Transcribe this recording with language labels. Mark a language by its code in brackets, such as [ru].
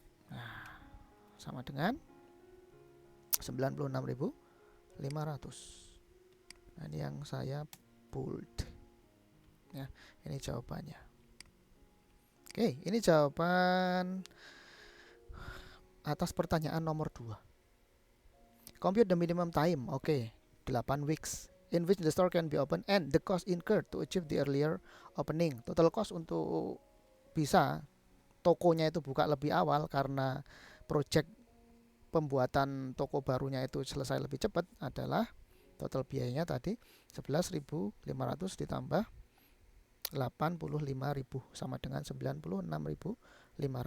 [id] Nah, sama dengan 96.500. Nah, ini yang saya bold. Ya, ini jawabannya. Oke, ini jawaban atas pertanyaan nomor 2. [en] Compute the minimum time. [id] Oke, [en] 8 weeks in which the store can be open and the cost incurred to achieve the earlier opening. [id] Total cost untuk bisa tokonya itu buka lebih awal karena project pembuatan toko barunya itu selesai lebih cepat adalah total biayanya tadi 11.500 ditambah 85.000 sama dengan 96.500.